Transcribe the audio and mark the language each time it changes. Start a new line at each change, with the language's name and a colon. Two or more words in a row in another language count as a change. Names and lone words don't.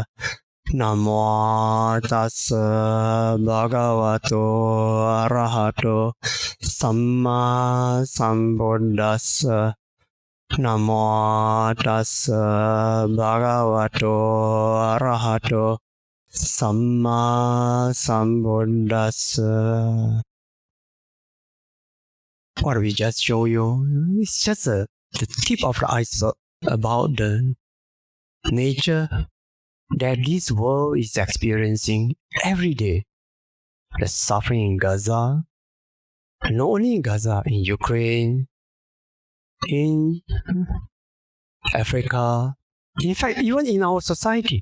Pali: Namo tassa bhagavato arahato samma sambuddhassa. Namo tassa bhagavato arahato samma sambuddhassa.
English: What we just show you is just the tip of the iceberg about the nature that this world is experiencing every day. The suffering in Gaza, not only in Gaza, in Ukraine, in Africa, in fact, even in our society.